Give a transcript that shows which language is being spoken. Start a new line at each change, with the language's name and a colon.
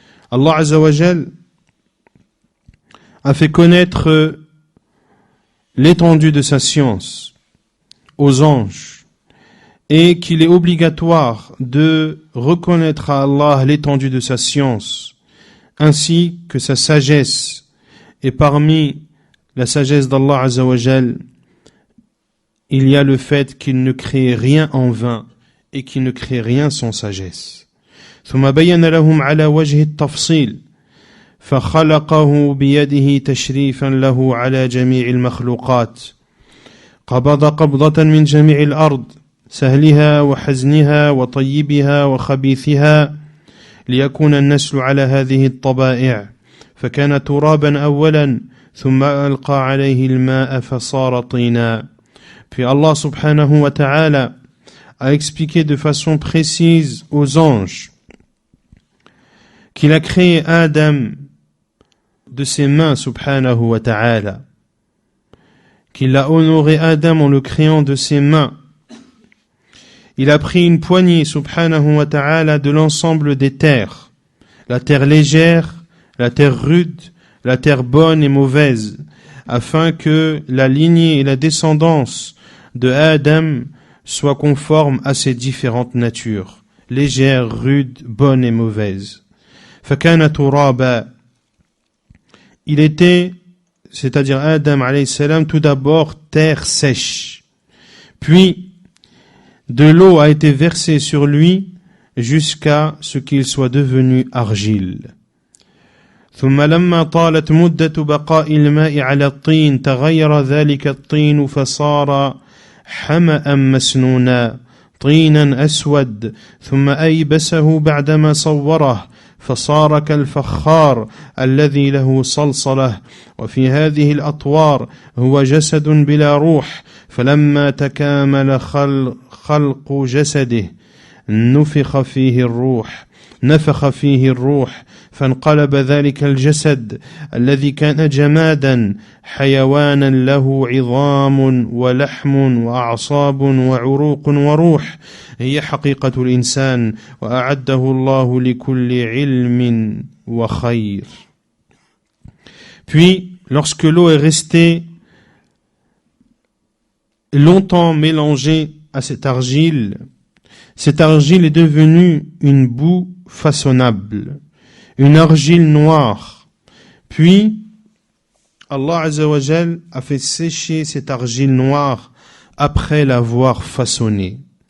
French: Allah Azza wa Jal a fait connaître l'étendue de sa science aux anges et qu'il est obligatoire de reconnaître à Allah l'étendue de sa science ainsi que sa sagesse. Et parmi la sagesse d'Allah Azza wa Jal, il y a le fait qu'il ne crée rien en vain et qu'il ne crée rien sans sagesse.
Arabic: ثم بين لهم على وجه التفصيل فخلقه بيده تشريفا له على جميع المخلوقات قبض قبضة من جميع الأرض سهلها وحزنها وطيبها وخبيثها ليكون النسل على هذه الطبائع فكان ترابا أولا ثم ألقى عليه الماء فصار طينا.
French: Puis Allah subhanahu wa ta'ala a expliqué de façon précise aux anges qu'il a créé Adam de ses mains subhanahu wa ta'ala, qu'il a honoré Adam en le créant de ses mains. Il a pris une poignée subhanahu wa ta'ala de l'ensemble des terres, la terre légère, la terre rude, la terre bonne et mauvaise, afin que la lignée et la descendance de Adam soient conformes à ces différentes natures, légère, rude, bonne et mauvaise.
Arabic: فَكَانَ تُرَابًا.
French: Il était, c'est-à-dire Adam alayhi salam, tout d'abord terre sèche. Puis, de l'eau a été versée sur lui jusqu'à ce qu'il soit devenu argile.
Arabic: ثم لما طالت مدة بقاء الماء على الطين تغير ذلك الطين فصار حمأ مسنونا طينا أسود ثم أيبسه بعدما صوره فصار كالفخار الذي له صلصلة وفي هذه الأطوار هو جسد بلا روح فلما تكامل خلق جسده نفخ فيه الروح فانقلب ذلك الجسد الذي كان جمادا حيوانا له عظام ولحم وأعصاب وعروق وروح هي حقيقة الإنسان وأعده الله لكل علم وخير.
French: Puis, lorsque l'eau est restée longtemps mélangée à cette argile est devenue une boue façonnable, une argile noire. Puis, Allah Azza wa Jal a fait sécher cette argile noire après l'avoir façonnée.